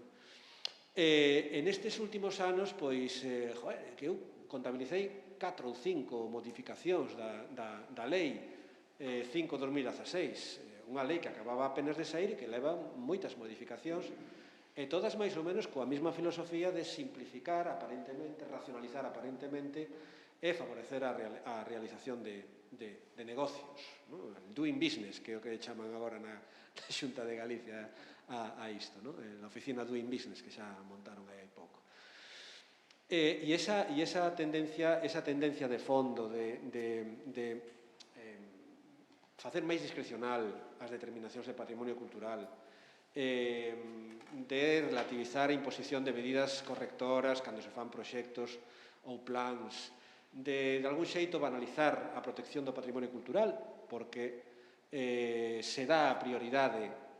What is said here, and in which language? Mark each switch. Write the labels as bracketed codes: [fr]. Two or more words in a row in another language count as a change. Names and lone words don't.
[gl] En estes últimos anos, pois, que eu contabilicei 4 ou 5 modificacións da lei 5-2016, unha lei que acababa apenas de saír e que leva moitas modificacións, e todas máis ou menos coa mesma filosofía de simplificar aparentemente, racionalizar aparentemente e favorecer a realización de negocios, [en] el doing business, [gl] que é o que chaman agora na Xunta de Galicia a isto, a oficina [en] doing business [gl] que xa montaron aí hai pouco. E esa tendencia de fondo de facer máis discrecional as determinacións de patrimonio cultural, de relativizar a imposición de medidas correctoras cando se fan proxectos ou plans, de algún xeito banalizar a protección do patrimonio cultural, porque se dá a prioridade